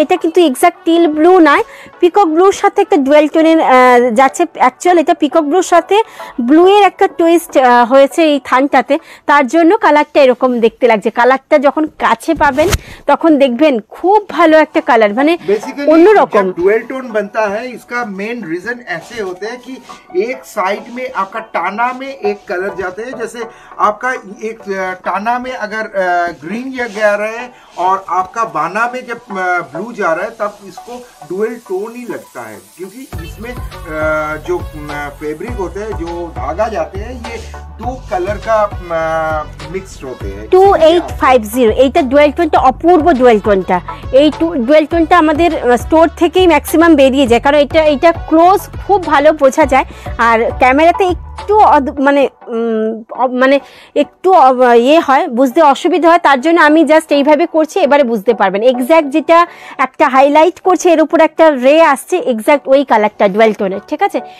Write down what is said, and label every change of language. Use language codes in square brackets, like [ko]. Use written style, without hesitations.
[bn] এটা কিন্তু exact teal blue নয়, পিকক ব্লুর সাথে একটা ডুয়েল টোনের যাচ্ছে। অ্যাকচুয়াল এটা পিকক ব্লুর সাথে ব্লুয়ের একটা টুইস্ট হয়েছে এই থানটাতে, তার জন্য কালারটা এরকম দেখতে লাগছে। কালারটা যখন কাছে পাবেন তখন দেখবেন খুব ভালো একটা কালার, মানে অন্যরকম। [hi] डुअल टोन बनता है, इसका मेन रीजन ऐसे होते हैं कि एक साइड में आपका टाना में एक कलर जाते हैं, जैसे आपका एक टाना में अगर ग्रीन या जा रहा है और आपका बाना में जब ब्लू जा रहा है तब इसको डुअल टोन ही लगता है, क्योंकि इसमें जो फैब्रिक होते हैं, जो धागा जाते हैं, ये दो कलर का मिक्सड होते हैं। [bn] 2850 এইটা ডুয়েল টোনটা, অপূর্ব ডুয়েল টোনটা। এই ডুয়েল টোনটা আমাদের স্টোর থেকেই ম্যাক্সিমাম বেরিয়ে যায়, কারণ এটা ক্লোজ খুব ভালো বোঝা যায়, আর ক্যামেরাতে একটু মানে একটু ইয়ে হয়, বুঝতে অসুবিধা হয়। তার জন্য আমি জাস্ট এইভাবে করছি, এবারে বুঝতে পারবেন। এক্স্যাক্ট যেটা একটা হাইলাইট করছে, এর উপর একটা রে আসছে, এক্স্যাক্ট ওই কালারটা ডুয়েল টোনের, ঠিক আছে।